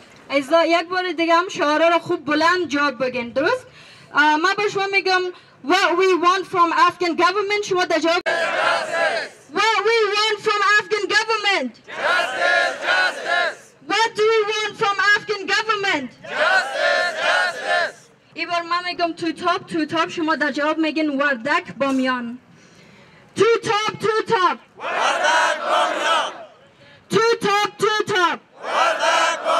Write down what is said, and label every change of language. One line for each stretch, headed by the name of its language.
Persian: ازا یک بار دیگه هم شعارا را خوب بلند جواب بگین. درست؟ من به شما میگم
English: what we want from Afghan government.
Persian: شما در جواب
English: what we want from Afghan government. Justice, justice. What do we want from Afghan government? Justice, justice.
Persian: این بار من میگم تو تاپ شما در جواب میگین وردک بامیان. تو تاپ وردک بامیان. تو تاپ وردک